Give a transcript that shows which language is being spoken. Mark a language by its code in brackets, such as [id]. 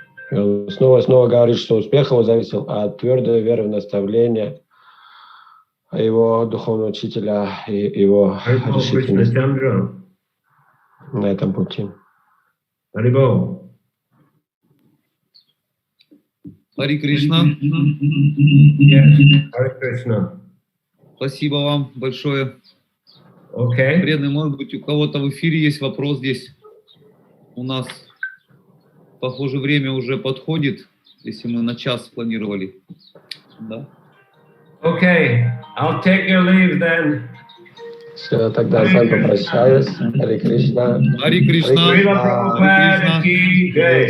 [ru] И он снова и снова говорит, что успех его зависел от твердой веры в наставление его духовного учителя и его решительности на этом пути. Харибол. Хари Кришна. [en] Yes, Hare Krishna. [ru] Спасибо вам большое. [en] Okay. [ru] Преданный, может быть, у кого-то в эфире есть вопрос здесь. У нас, похоже, время уже подходит, если мы на час планировали. Да? [en] Okay, I'll take your leave then. [ru] Все, тогда я с вами попрощаюсь. Хари Кришна. Хари Кришна. Шрила Прабхупада ки джай.